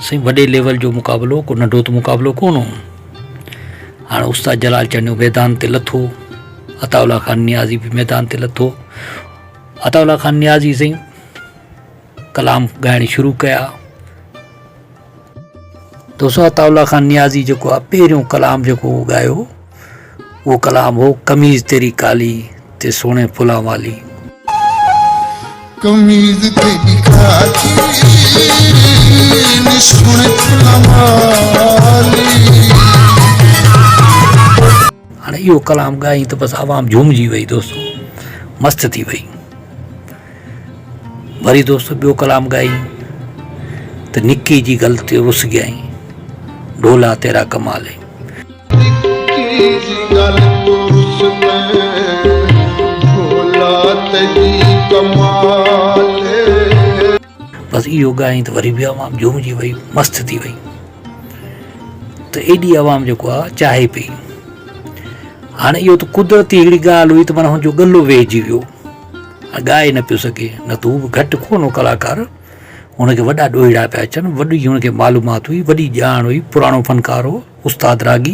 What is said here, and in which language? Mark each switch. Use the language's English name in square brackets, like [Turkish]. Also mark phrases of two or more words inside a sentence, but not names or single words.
[Sindhi] साईं वॾे लेवल जो मुक़ाबलो, को नंढो त मुक़ाबलो कोन हो। हाणे उस्ताद जलाल चांडियो मैदान ते लथो, अताउल्ला खान नियाज़ी बि मैदान ते लथो। अताउल्ला खान नियाज़ी साईं कलाम ॻाइण शुरू कया। दोस्तों अताउल्ला खान नियाज़ी जेको आहे पहिरियों कलाम जेको ॻायो उहो कलाम हो, [Punjabi] ਕਮੀਜ਼ ਤੇਰੀ ਕਾਲੀ ਤੇ ਸੋਨੇ ਫੁੱਲਾਂ ਵਾਲੀ। ਕਮੀਜ਼ ਤੇਰੀ ਕਾਲੀ ਸੋਨੇ ਫੁੱਲਾਂ ਵਾਲੀ। [Sindhi] हाणे इहो कलाम ॻाई त बसि आवाम झूमजी वई दोस्तों, मस्तु थी वई। वरी दोस्तों ॿियो कलाम ॻाई त निकी जी ग़लती रुस ॻाई, [Punjabi] ਢੋਲਾ ਤੇਰਾ ਕਮਾਲ ਹੈ। [Sindhi] बस इहो ॻाई त वरी बि आवाम झूमजी वई, मस्तु थी वई। त एॾी आवाम जेको आहे चाहे पई। हाणे इहो त कुदरती हिकिड़ी ॻाल्हि हुई त माना हुनजो गलो वेहिजी वियो, ॻाए न पियो सघे, न त हू बि घटि कोन हो कलाकार, हुनखे वॾा ॾोहिड़ा पिया अचनि, वॾी हुनखे मालूमात हुई, वॾी ॼाण हुई, पुराणो फनकार हो, उस्ताद रागी।